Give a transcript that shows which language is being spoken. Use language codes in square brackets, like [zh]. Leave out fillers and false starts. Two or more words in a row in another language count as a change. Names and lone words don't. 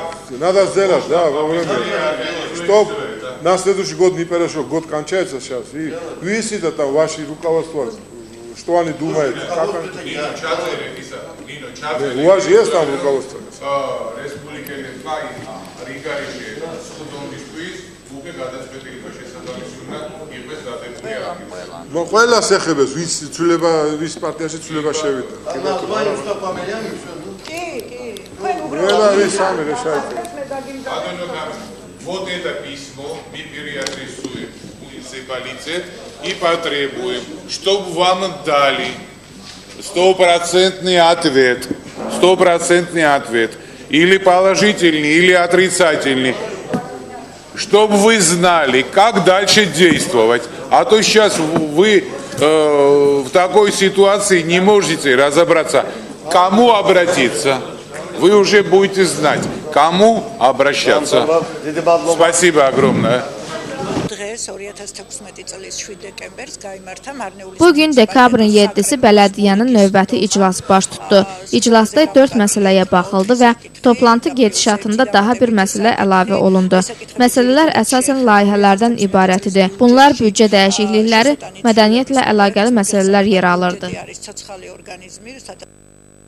[ru] Надо сделать, да, во время. Чтоб на следующий год не перешел, год кончается сейчас. И выясните там ваше руководство, что они думают. Как они... У вас есть там руководство? [ka] უკვე გადაწყვეტილება შესაბამისი უნდა იყოს დადებული არქივში. ყველას ეხებებს, ვის ცვლილება, ვის პარტიაში ცვლილება შევიდა. კი. [ru] Вот это письмо мы переадресуем муниципалитет и потребуем, чтобы вам дали стопроцентный ответ, или положительный, или отрицательный, чтобы вы знали, как дальше действовать. А то сейчас вы в такой ситуации не можете разобраться, к кому обратиться. Вы уже будете знать, к кому обращаться. Спасибо огромное. [az] Bugün dekabrın 7-si bələdiyyənin növbəti iclası baş tutdu. İclasda 4 məsələyə baxıldı və toplantı gedişatında daha bir məsələ əlavə olundu. Məsələlər əsasən layihələrdən ibarət idi. Bunlar büdcə dəyişiklikləri, mədəniyyətlə əlaqəli məsələlər yer alırdı.